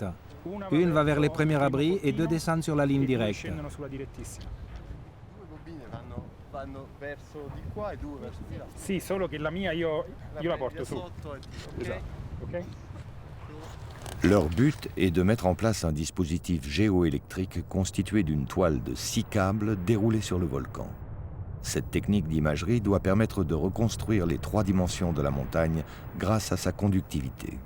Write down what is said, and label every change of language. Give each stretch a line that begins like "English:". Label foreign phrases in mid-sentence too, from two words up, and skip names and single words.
French: Une va vers les premiers abris et 2 descendent sur la ligne directe.
Italian: Sì, solo che la mia io la porto su.
French: Ok? Leur but est de mettre en place un dispositif géoélectrique constitué d'une toile de 6 câbles déroulés sur le volcan. Cette technique d'imagerie doit permettre de reconstruire les 3 dimensions de la montagne grâce à sa conductivité.